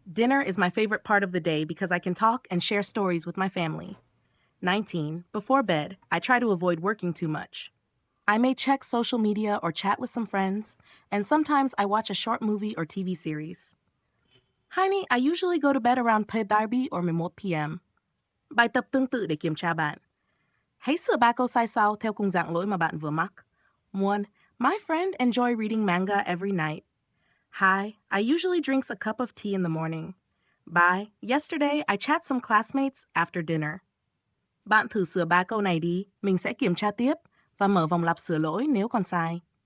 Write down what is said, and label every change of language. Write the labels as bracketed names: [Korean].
[English] Dinner is my favorite part of the day because I can talk and share stories with my family. 19. Before bed, I try to avoid working too much. I may check social media or chat with some friends, and sometimes I watch a short movie or TV series. 20. I usually go to bed around 10:30 or 11 p.m. [Vietnamese] Bài tập tương tự để kiểm tra bạn. Hãy sửa 3 câu sai sau theo cùng dạng lỗi mà bạn vừa mắc. 1. [English] My friend enjoy reading manga every night. 2. I usually drinks a cup of tea in the morning. 3. Yesterday, I chat some classmates after dinner. [Vietnamese] Bạn thử sửa 3 câu này đi, mình sẽ kiểm tra tiếp và mở vòng lặp sửa lỗi nếu còn sai.